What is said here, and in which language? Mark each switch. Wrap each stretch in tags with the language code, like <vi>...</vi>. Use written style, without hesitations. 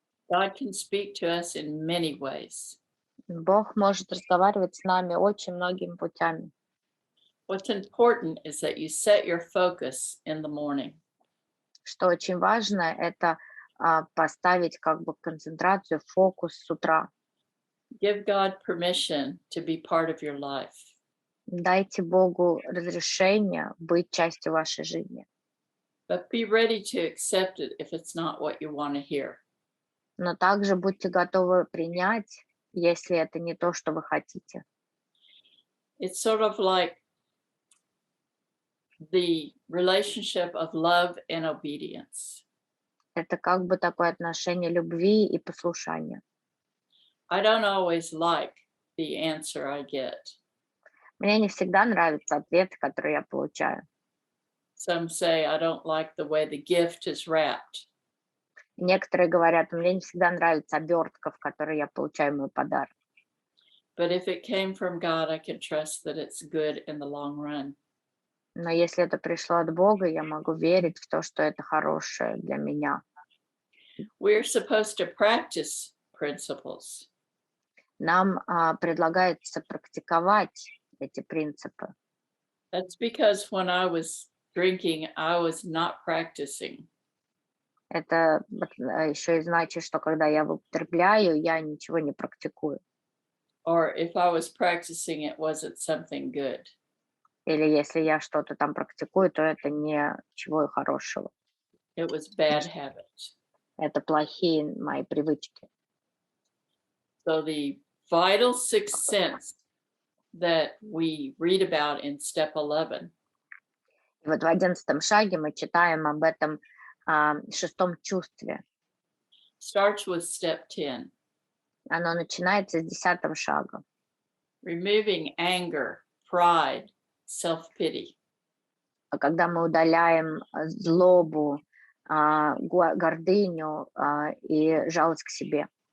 <en>God can speak to us in many ways.</en> <ru>Бог может разговаривать с нами очень многими путями.</ru> <en>What's important is that you set your focus in the morning.</en> <ru>Что очень важно, это поставить как бы концентрацию, фокус с утра.</ru> <en>Give God permission to be part of your life.</en> <ru>Дайте Богу разрешение быть частью вашей жизни.</ru> <en>But be ready to accept it if it's not what you want to hear.</en> <ru>Но также будьте готовы принять, если это не то, что вы хотите.</ru> <en>It's sort of like the relationship of love and obedience.</en> <ru>Это как бы такое отношение любви и послушания.</ru> <en>I don't always like the answer I get.</en> <ru>Мне не всегда нравятся ответы, которые я получаю.</ru> <en>Some say I don't like the way the gift is wrapped.</en> <ru>Некоторые говорят, мне не всегда нравится обертка, в которой я получаю мой подарок.</ru> <en>But if it came from God, I can trust that it's good in the long run.</en> <ru>Но если это пришло от Бога, я могу верить в то, что это хорошее для меня.</ru> <en>We're supposed to practice principles.</en> <ru>Нам предлагается практиковать эти принципы.</ru> <en>That's because when I was drinking, I was not practicing.</en> <ru>Это еще и значит, что когда я употребляю, я ничего не практикую.</ru> <en>Or if I was practicing, it wasn't something good.</en> <ru>Или если я что-то там практикую, то это ничего хорошего.</ru> <en>It was bad habits.</en> <ru>Это плохие мои привычки.</ru> <en>So the vital sixth sense that we read about in step 11</en> <ru>И вот в 11 шаге мы читаем об этом 6 чувстве.</ru> <en>starts with step 10.</en> <ru>Оно начинается с 10 шага.</ru> <en>Removing anger, pride, self-pity.</en> <ru>Когда мы удаляем злобу, гордыню и жалость к себе.</ru>